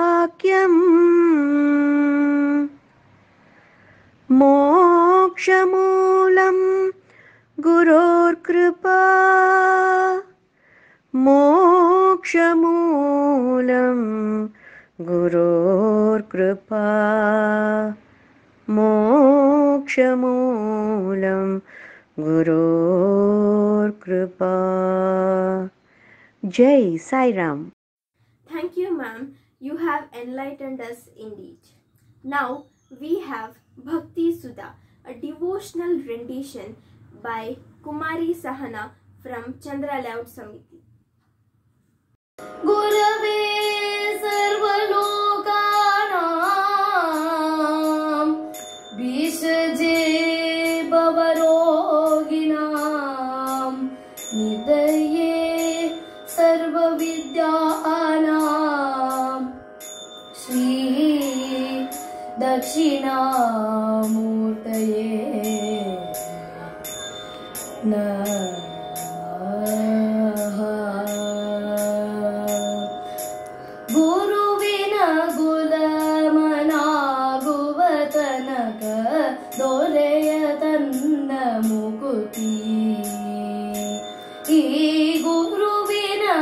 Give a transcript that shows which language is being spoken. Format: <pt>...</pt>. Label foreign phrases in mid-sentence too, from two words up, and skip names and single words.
<sa>वाक्यं मोक्षमूलं गुरुर् कृपा मोक्षमूलं गुरुर् कृपा मोक्षमूलं गुरुर् कृपा.</sa> <hi>जय साई राम.</hi> <en>Thank you, ma'am. You have enlightened us indeed. Now we have Bhakti Sudha, a devotional rendition by Kumari Sahana from Chandra Layout Samiti.</en> <sa>गुरवे सर्वलोकानां भिषजे भवरोगिणां निधये सर्वविद्यानां श्री</sa> <kn>Dakshinamurtaye ಗುರುವಿನ ಗುಲಾಮನಾಗುವತನಕ ದೊರೆಯ ತನ್ನ ಮುಕುತಿ ಈ ಗುರುವಿನ</kn>